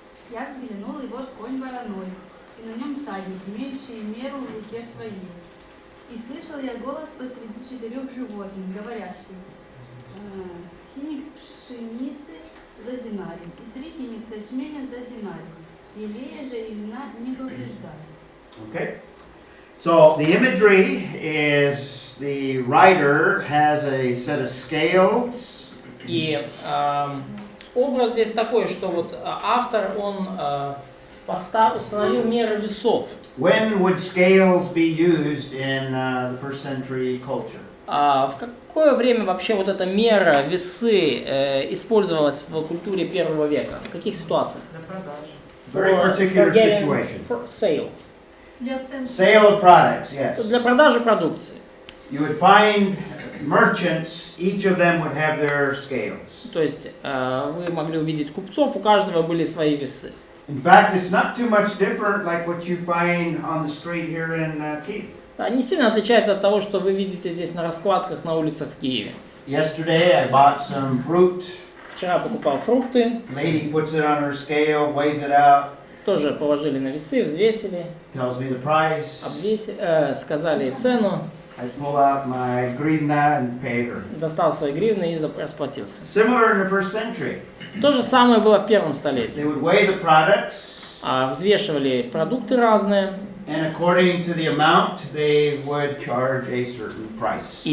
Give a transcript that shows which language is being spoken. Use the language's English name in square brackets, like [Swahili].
[Russian] Я взглянул, и вот конь вороной, и на нем всадник, имеющий меру в руке своей. И слышал я голос посреди 4 животных, говорящий: «Хиникс пшеницы за динарий, и 3 хиникса ячменя за динарий, елея же и вина не повреждали». [English] Okay. So the imagery is the rider has a set of scales. [Russian] И образ здесь такой, что вот автор, он установил меры весов. [English] When would scales be used in the first century culture? [Russian] В какое время вообще вот эта мера, весы использовалась в культуре первого века? В каких ситуациях? [English] Very particular situation. For sale. [Russian] Для оценки. [English] Sale of products, yes. [Russian] Для продажи продукции. [English] You would find merchants, each of them would have their scales. [Russian] То есть вы могли увидеть купцов, у каждого были свои весы. [English] In fact, it's not too much different like what you find on the street here in Kiev. [Russian] Не сильно отличается от того, что вы видите здесь на раскладках на улицах в Киеве. [English] Yesterday I bought some fruit. [Russian] Вчера покупал фрукты, [English] Lady puts it on her scale, weighs it out, [Russian] тоже положили на весы, взвесили, [English] tells me the price. [Russian] сказали цену, [English] I pull out my гривна and pay her. [Russian] достал свои гривны и расплатился. [English] Similar in the first century. [Russian] То же самое было в первом столетии. [English] They would weigh the products, [Russian] Взвешивали продукты разные, [English] and according to the amount, they would charge a certain price.